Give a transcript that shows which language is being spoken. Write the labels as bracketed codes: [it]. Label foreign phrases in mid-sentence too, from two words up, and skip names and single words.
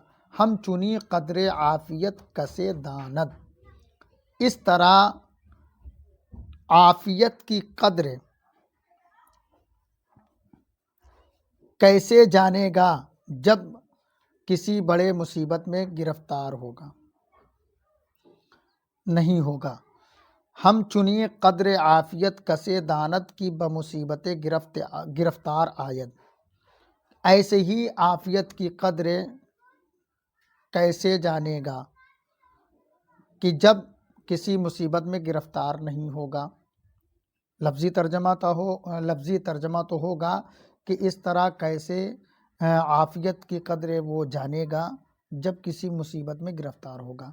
[fa] ہم چنی قدر عافیت کسے داند، [ur] اس طرح عافیت کی قدر کیسے جانے گا جب کسی بڑے مصیبت میں گرفتار ہوگا، نہیں ہوگا۔ [fa] ہم چنی قدر عافیت کسے داند کی بمصیبت گرفتار آید، [ur] ایسے ہی عافیت کی قدر کیسے جانے گا کہ جب کسی مصیبت میں گرفتار نہیں ہوگا۔ لفظی ترجمہ تو ہوگا کہ اس طرح کیسے عافیت کی قدر وہ جانے گا جب کسی مصیبت میں گرفتار ہوگا۔